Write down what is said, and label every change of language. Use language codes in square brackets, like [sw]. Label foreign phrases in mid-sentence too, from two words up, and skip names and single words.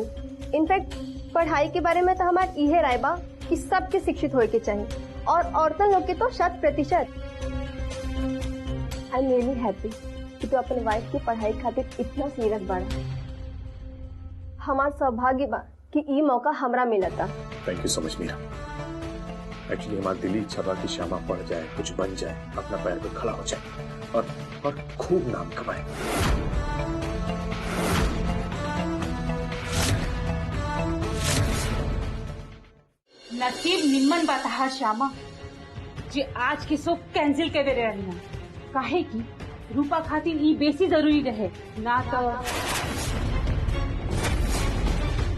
[bho] इनफैक्ट पढ़ाई के बारे में तो हमार इहे राय बा कि सबके शिक्षित होए के चाहिए, और औरतन लोग के तो 100%। [en] I am really happy [bho] कि तू अपन वाइफ की पढ़ाई खातिर इतना सीरियस बाड़ा। हमार सौभाग्य बा कि ई मौका हमरा मिला था। [en] thank you so much मीरा। [bho] एक्चुअली हमारी दिली इच्छा बा कि श्यामा पढ़ जाए, कुछ बन जाए, अपना पैर पर खड़ा हो जाए और खूब नाम कमाए। नसीब निम्मन बता श्यामा जे आज के शो कैंसिल कर दे रही है, काहे की रूपा खातिर ई बेसी जरूरी रहे ना तो।